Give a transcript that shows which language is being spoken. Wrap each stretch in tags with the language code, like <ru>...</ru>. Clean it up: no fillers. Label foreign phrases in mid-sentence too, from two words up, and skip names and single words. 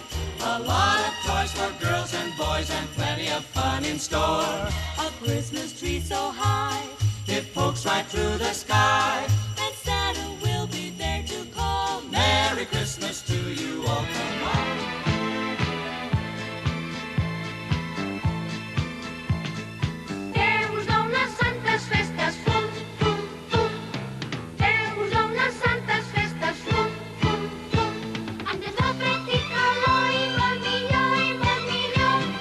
<en>A lot of toys for girls and boys and plenty of fun in store. A Christmas tree so high, It pokes right through the sky. and Santa will be there to call. Merry Christmas to you all, come on.</en> <ca>Déu us dona santes festes, fum, fum, fum. Déu us dona santes festes, fum, fum, fum. Antes de fred i calor i molt millor i molt millor.</ca>